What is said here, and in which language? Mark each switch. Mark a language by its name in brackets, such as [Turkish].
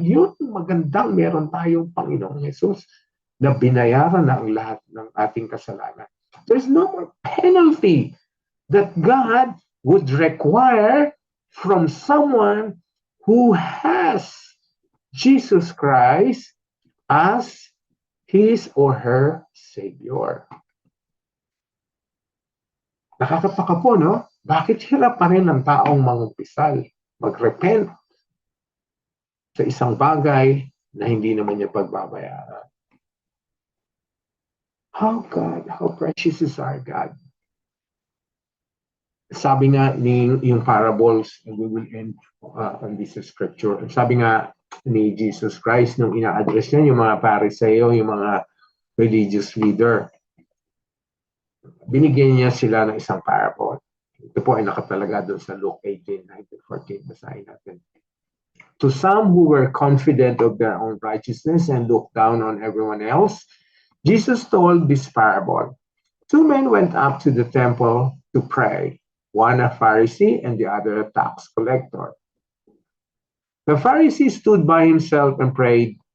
[Filipino] Yun magandang meron tayong Panginoong Jesus na binayaran na ang lahat ng ating kasalanan. [English] There's no more penalty that God would require from someone who has Jesus Christ as his or her Savior. [Filipino] Nakakataka po, no? Bakit hirap pa rin ang taong mangumpisal, mag-repent sa isang bagay na hindi naman niya pagbabayaran? [English] How precious is our God. [Filipino] Sabi nga yung [English] parables, and we will end on this scripture. [Filipino] Sabi nga ni Jesus Christ nung ina-address niya yung mga Pariseo, yung mga religious leader, binigyan niya sila ng isang parable. Ito po ay nakatalaga doon sa Luke 18:9-14. Basahin natin. [English] To some who were confident of their own righteousness and looked down on everyone else, Jesus told this parable. Two men went up to the temple to pray, one a Pharisee and the other a tax collector. The Pharisee stood by himself and prayed,